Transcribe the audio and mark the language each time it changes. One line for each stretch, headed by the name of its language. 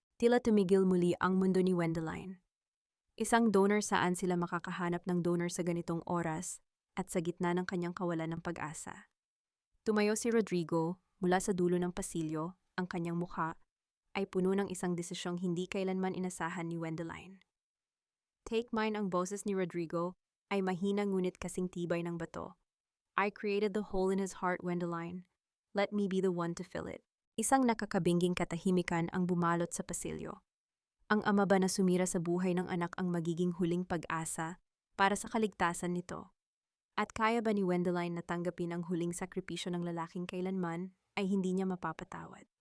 Filipino: Tila tumigil muli ang mundo ni Wendeline. Isang donor, saan sila makakahanap ng donor sa ganitong oras at sa gitna ng kanyang kawalan ng pag-asa? Tumayo si Rodrigo mula sa dulo ng pasilyo, ang kanyang mukha ay puno ng isang desisyong hindi kailanman inasahan ni Wendeline.
English: Take mine,
Filipino: ang boses ni Rodrigo ay mahina ngunit kasing tibay ng bato.
English: I created the hole in his heart, Wendeline. Let me be the one to fill it.
Filipino: Isang nakakabingging katahimikan ang bumalot sa pasilyo. Ang ama ba na sumira sa buhay ng anak ang magiging huling pag-asa para sa kaligtasan nito? At kaya ba ni Wendeline na tanggapin ang huling sakripisyo ng lalaking kailanman ay hindi niya mapapatawad?